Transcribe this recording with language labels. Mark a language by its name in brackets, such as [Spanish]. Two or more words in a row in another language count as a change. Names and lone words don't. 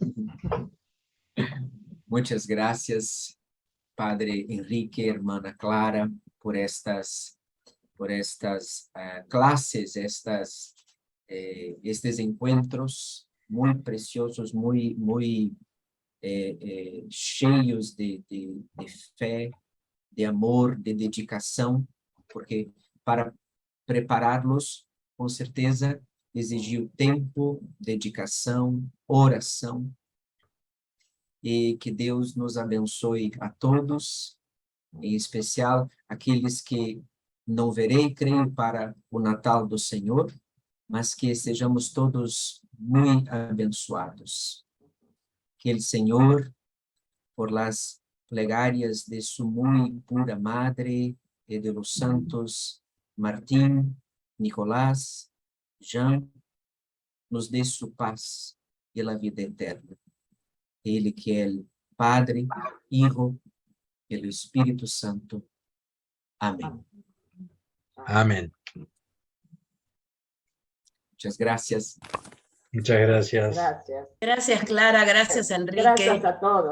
[Spanish] Muchas gracias, Padre Enrique, hermana Clara, por estas clases, estos encuentros muy preciosos, [Portuguese] muy cheios de fé, de amor, de dedicação, porque para prepará-los, com certeza, exigiu tempo, dedicação, oração, e que Deus nos abençoe a todos, em especial aqueles que não verei, creio, para o Natal do Senhor, mas que sejamos todos muito abençoados. [Spanish] Que el Señor, por las plegarias de su muy pura madre y de los santos Martín, Nicolás, Jean, nos dé su paz y la vida eterna. [Portuguese] Ele que é [Spanish] el Padre, Hijo y el Espíritu Santo. Amén. Amén. Muchas gracias. Muchas gracias. Gracias. Gracias, Clara. Gracias, Enrique. Gracias a todos.